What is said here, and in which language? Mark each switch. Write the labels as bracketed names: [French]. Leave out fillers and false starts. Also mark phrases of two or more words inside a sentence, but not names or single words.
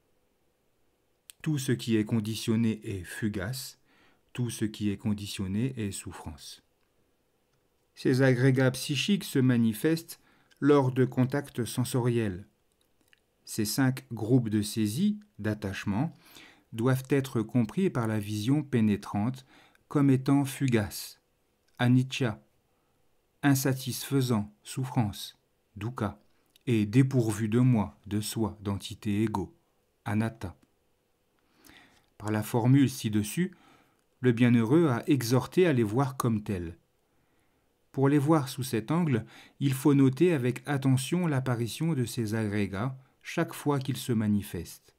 [French] Tout ce qui est conditionné est fugace, tout ce qui est conditionné est souffrance. Ces agrégats psychiques se manifestent lors de contacts sensoriels. Ces 5 groupes de saisie, d'attachement, doivent être compris par la vision pénétrante comme étant fugaces, anicca, insatisfaisant, souffrance, dukkha, et dépourvu de moi, de soi, d'entité égo, anatta. Par la formule ci-dessus, le bienheureux a exhorté à les voir comme tels. Pour les voir sous cet angle, il faut noter avec attention l'apparition de ces agrégats chaque fois qu'ils se manifestent.